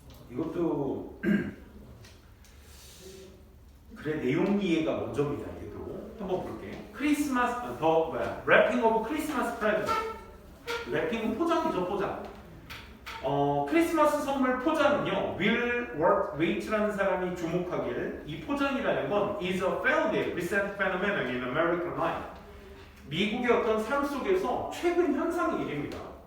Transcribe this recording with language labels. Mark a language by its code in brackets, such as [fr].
[ko] 이것도 그래 내용 이해가 먼저입니다. [en] 얘도 한번 볼게. 크리스마스 더 래핑 오브 크리스마스 프레젠트. [ko] 래핑은 포장이죠, 포장. 크리스마스 선물 포장은요, Will Wait라는 사람이 주목하기를 이 포장이라는 건 [en] is a fairly recent phenomenon in American life. [ko] 미국의 어떤 삶 속에서 최근 현상의 일입니다.